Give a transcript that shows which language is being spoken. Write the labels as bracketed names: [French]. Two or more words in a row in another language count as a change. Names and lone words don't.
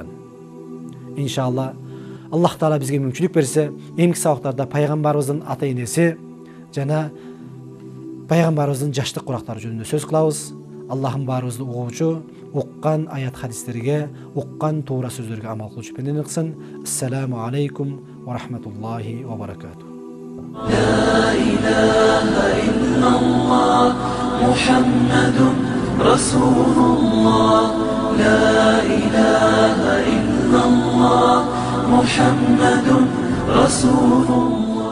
[Kyrgyz] Иншалла, Аллах Таала бизге мүмкүнчүлүк берсе, эмки сабактарда пайгамбарыбыздын ата энеси жана пайгамбарыбыздын жаштык курактары жөнүндө сөз кылабыз. Аллахым баарыбызды угуучу, уккан аят хадистерге, уккан туура сөздөргө амал кылуучу пенделик кылсын. [Arabic] السلام عليكم ورحمة الله وبركاته. لا إله إلا الله محمد رسول الله لا إله إلا الله محمد رسول الله